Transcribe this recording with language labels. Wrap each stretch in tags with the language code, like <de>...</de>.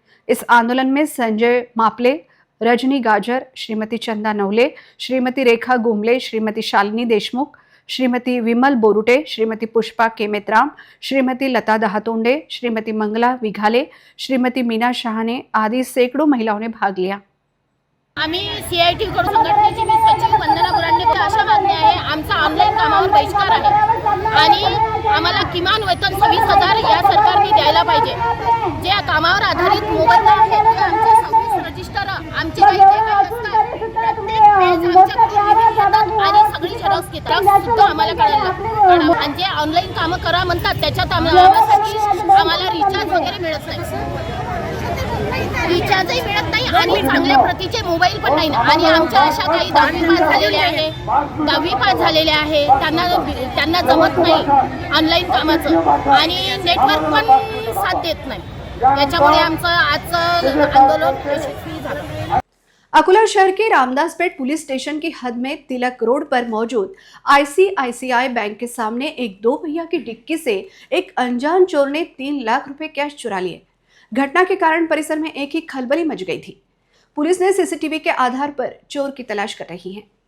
<hi>इस आंदोलन में संजय मापले, रजनी गाजर, श्रीमती चंदा नवले, श्रीमती रेखा गुमले, श्रीमती शालिनी देशमुख, श्रीमती विमल बोरुटे, श्रीमती पुष्पा केमेतराम, श्रीमती लता दहातोंडे, श्रीमती मंगला विघाले, श्रीमती मीना शहाणे आदि सैकड़ों महिलाओं ने भाग लिया।</hi> <mr>आम्ही CIT कडून संघटनेची मी सचिव वंदना बुरांडे अशा मागण्या आहे। आमचा ऑनलाईन कामावर बहिष्कार आहे आणि आम्हाला किमान वेतन 26,000 या सरकारने द्यायला पाहिजे। जे कामावर आधारित मोबदला आहे ते आमचे 26 रजिस्टर आमचे काही जे काही असतात प्रत्येक पेज आमच्याकडून घेतात आणि सगळी झेरॉक्स घेतात सुद्धा आम्हाला कळालं आणि जे ऑनलाईन कामं करा म्हणतात त्याच्यात आम्हाला रिचार्ज वगैरे मिळत नाही। रिचार्जही मिळत नाही आणि चांगल्या प्रतीचे मोबाईल पण नाही आणि आमच्या अशा काही 10वी पास झालेले आहे त्यांना जमत नाही ऑनलाईन कामाचं आणि नेटवर्क पण साथ देत नाही। याच्यामुळे आमचं आजचं आंदोलन यशस्वी झालं।</mr> <hi>अकोला शहर के रामदासपेट पुलिस स्टेशन की हद में तिलक रोड पर मौजूद ICICI बैंक के सामने एक 2 पहिया की डिक्की से एक अनजान चोर ने 3 लाख रुपए कैश चुरा लिए। घटना के कारण परिसर में एक ही खलबली मच गई थी। पुलिस ने CCTV के आधार पर चोर की तलाश कर रही है।</hi>